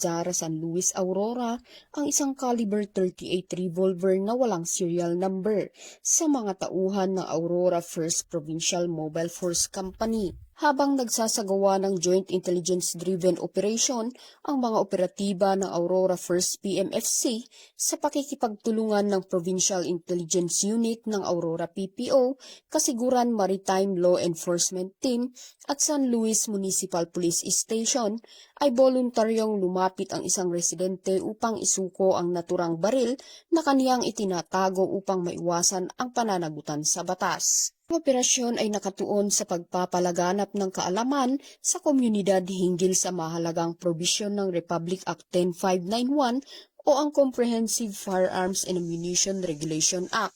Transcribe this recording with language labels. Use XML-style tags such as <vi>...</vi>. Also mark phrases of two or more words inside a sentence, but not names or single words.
<tl>Jara, San Luis, Aurora ang isang caliber .38 revolver na walang serial number sa mga tauhan ng Aurora 1st Provincial Mobile Force Company. Habang nagsasagawa ng Joint Intelligence-Driven Operation ang mga operatiba ng Aurora 1st PMFC sa pakikipagtulungan ng Provincial Intelligence Unit ng Aurora PPO, Kasiguran Maritime Law Enforcement Team at San Luis Municipal Police Station, ay voluntaryong lumapit ang isang residente upang isuko ang naturang baril na kaniyang itinatago upang maiwasan ang pananagutan sa batas. Ang operasyon ay nakatuon sa pagpapalaganap ng kaalaman sa komunidad hinggil sa mahalagang probisyon ng Republic Act 10591 o ang Comprehensive Firearms and Ammunition Regulation Act.</tl>